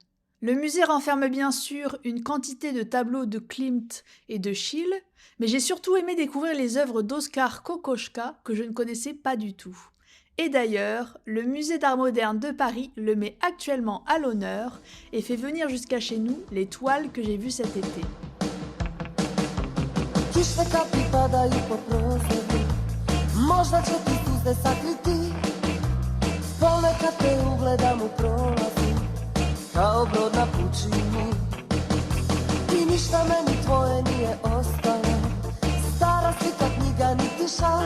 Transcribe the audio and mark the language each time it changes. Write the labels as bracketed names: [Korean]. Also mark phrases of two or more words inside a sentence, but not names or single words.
[French] Le musée renferme bien sûr une quantité de tableaux de Klimt et de Schiele, mais j'ai surtout aimé découvrir les œuvres d'Oskar Kokoschka que je ne connaissais pas du tout. Et d'ailleurs, le musée d'art moderne de Paris le met actuellement à l'honneur et fait venir jusqu'à chez nous les toiles que j'ai vues cet été. [Croatian] Možda će ti suze sakriti, ponekad te ugledam u prolazu, kao brod na pučini. I ništa meni tvoje nije ostalo, stara slika knjiga niti šal.